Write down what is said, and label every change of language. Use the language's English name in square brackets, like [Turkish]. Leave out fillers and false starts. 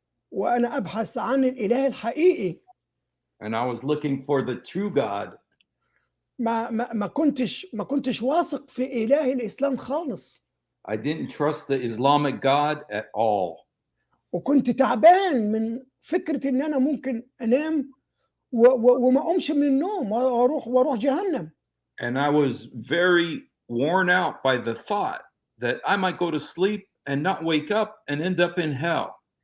[Arabic] وأنا أبحث عن الإله الحقيقي. [English] And I was looking for the true God. [Arabic] ما كنتش واثق في إله الإسلام خالص. [English] I didn't trust the Islamic God at all. [Arabic] وكنت تعبان من فكرة إن أنا ممكن أنام وما أقومش من النوم وأروح جهنم. [English] And I was very worn out by the thought that I might go to sleep and not wake up and end up in hell.